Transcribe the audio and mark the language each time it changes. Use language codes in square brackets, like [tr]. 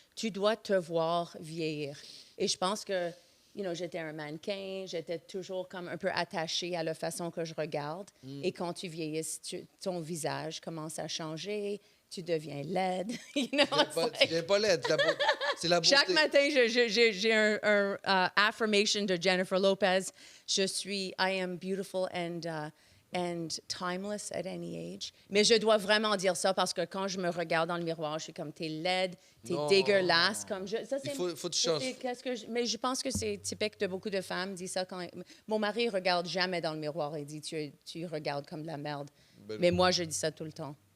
[fr] Tu dois te voir vieillir. Et je pense que, j'étais un mannequin, j'étais toujours comme un peu attachée à la façon que je regarde. Et quand tu vieillis, ton visage commence à changer, tu deviens laide. [en] You know, it's like- [fr] Tu viens pas laide, c'est la beauté. Chaque matin, j'ai un affirmation de Jennifer Lopez. [en] I am beautiful and timeless at any age. [fr] Mais je dois vraiment dire ça parce que quand je me regarde dans le miroir, je suis comme, t'es laide, t'es Non. dégueulasse. Ça, Il faut que tu ça, changes. c'est mais je pense que c'est typique de beaucoup de femmes, disent ça quand... Mon mari regarde jamais dans le miroir et dit, tu regardes comme de la merde. Ben- Mais moi, je dis ça tout le temps.